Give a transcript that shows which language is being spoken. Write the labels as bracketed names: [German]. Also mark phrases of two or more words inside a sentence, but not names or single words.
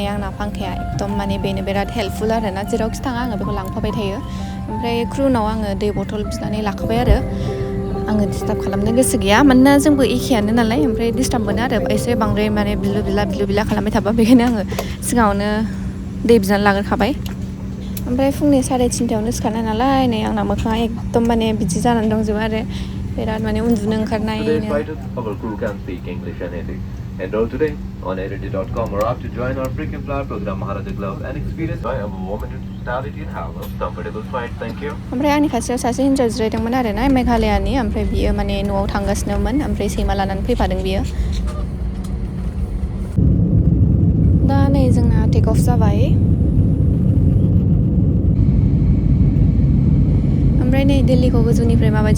[Bodo] आंना फांखाया एकदम माने बेनो बिराद हेल्पफुल आरोना जेरावखि थाङा आङो बेखौ लांफाबाय थायो ओमफ्राय क्रुनाव आङो दै बथल बिनानै लाखाबाय आरो आङो डिस्टार्ब खालामनो गोसो गैया मानोना जोंबो एखेयानो नालाय ओमफ्राय डिस्टार्ब मोनो आरो एसे बांद्राय माने बिलु बिला खालामबाय थाबा बेखायनो आङो सिगाङावनो दै बिनानै लाग्रोखाबाय ओमफ्राय फुंनि 3:30 सिखारनाय नालाय नै आंना मोखाङा एकदम माने बिदि जानानै दंजोबो आरो बिराद माने उन्दुनो ओंखारनायनो [English] Enroll today on edit.com or opt to join our frequent flyer program Maharaja Club and experience a woman in hospitality and have a comfortable flight. Thank you. [Bodo] ओमफ्राय आंनि खाथियाव सासे हिन्जाव जिरायदोंमोन आरो ना मेघालयानि ओमफ्राय बियो माने न'आव थांगासिनोमोन ओमफ्राय सैमा लानानै फैफादों बियो दा नै जोंना [English] take off [Bodo] जाबाय ओमफ्राय नै दिल्लीखौ गोजौनिफ्राय माबायदि